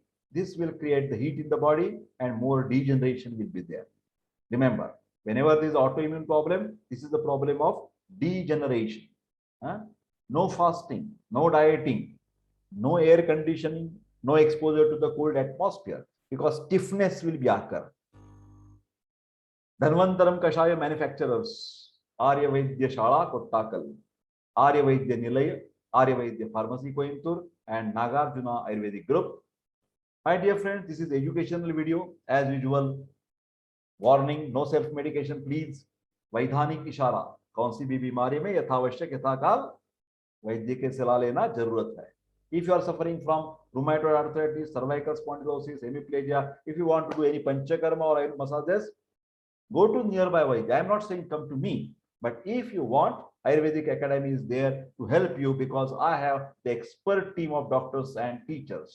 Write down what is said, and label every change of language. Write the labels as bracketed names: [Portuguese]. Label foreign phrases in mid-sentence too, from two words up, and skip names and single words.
[English] This will create the heat in the body and more degeneration will be there. Remember, whenever there is autoimmune problem, this is the problem of degeneration. Huh? No fasting, no dieting, no air conditioning, no exposure to the cold atmosphere because stiffness will be occur. Dhanwantharam Kashay manufacturers, Aryavaidya Shala Kottakal, Aryavaidya Nilay, Aryavaidya Pharmacy Coimbatore, and Nagarjuna Ayurvedic Group. My dear friends, this is educational video. As usual, warning, no self-medication, please. [Hindi] वैधानिक इशारा, कौन सी भी बीमारी में यथावश्यक यथाकाल वैद्य के सलाह लेना जरूरत है. [English] If you are suffering from rheumatoid arthritis, cervical spondylosis, hemiplegia, if you want to do any panchakarma or massages, go to nearby Vaidya. I am not saying come to me, but if you want, Ayurvedic Academy is there to help you because I have the expert team of doctors and teachers.